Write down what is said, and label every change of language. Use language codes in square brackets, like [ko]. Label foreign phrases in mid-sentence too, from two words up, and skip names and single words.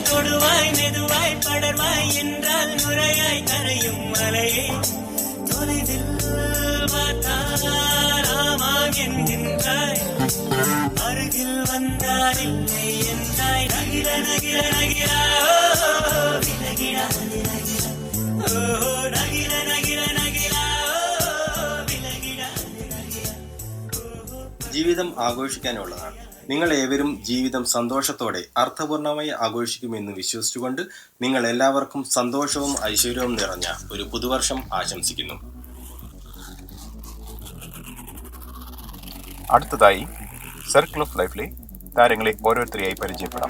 [ta] தொடுவாய் மெதுவாய் படர்வாய் என்றால் நுரையாய் கரையும் மலையே தொலைவில் பார்த்தாராமாம் என்கின்றாய் அருகில் வந்தால் இல்லை என்றாய் நகிர நகிர நகிரா விலகிடா விலகிடா ஓ நகிர நகிர நகிரா விலகிடா விலகிடா. [ml] ജീവിതം ആഘോഷിക്കാനുള്ളതാണ്. നിങ്ങൾ ഏവരും ജീവിതം സന്തോഷത്തോടെ അർത്ഥപൂർണമായി ആഘോഷിക്കുമെന്ന് വിശ്വസിച്ചുകൊണ്ട് നിങ്ങൾ എല്ലാവർക്കും സന്തോഷവും ഐശ്വര്യവും നിറഞ്ഞ ഒരു പുതുവർഷം ആശംസിക്കുന്നു. അടുത്തതായി സർക്കിൾ ഓഫ് ലൈഫിലെ താരങ്ങളെ ഓരോരുത്തരെയായി പരിചയപ്പെടാം.